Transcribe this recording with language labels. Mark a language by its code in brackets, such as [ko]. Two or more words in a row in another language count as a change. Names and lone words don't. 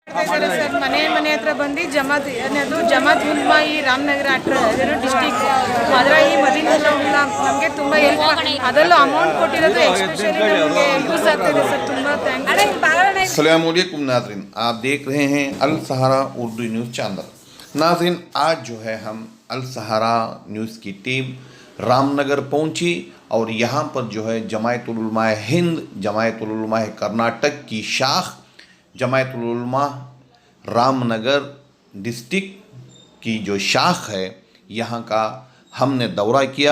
[kn] ಸರ್ ಮನೆ ಮನೆ ಹತ್ರ ಬಂದು ಜಮಾತ್ ಅದು ಜಮಾತ್ ಉಲ್ಮಾ ಈ ರಾಮನಗರ ಡಿಸ್ಟಿಕ್ ಅದರ ಈ ಮದೀನಾ ನಮಗೆ ತುಂಬ ಹೆಲ್ಪ್ ಅದರಲ್ಲೂ ಅಮೌಂಟ್ ಕೊಟ್ಟಿರೋದು ಎಸ್ಪೆಷಲಿ ನಮಗೆ ಯೂಸ್ ಆಗ್ತಿದೆ ಸರ್ ತುಂಬ ಥ್ಯಾಂಕ್ಸ್। [ur] السلام علیکم ناظرین، آپ دیکھ رہے ہیں الصحارا اردو نیوز چینل. ناظرین، آج جو ہے ہم الصحارا نیوز کی ٹیم رام نگر پہنچی اور یہاں پر جو ہے جمعیت العلماء ہند، جمعیت العلماء کرناٹک کی شاخ جمعیت العلماء رام نگر ڈسٹرکٹ کی جو شاخ ہے یہاں کا ہم نے دورہ کیا.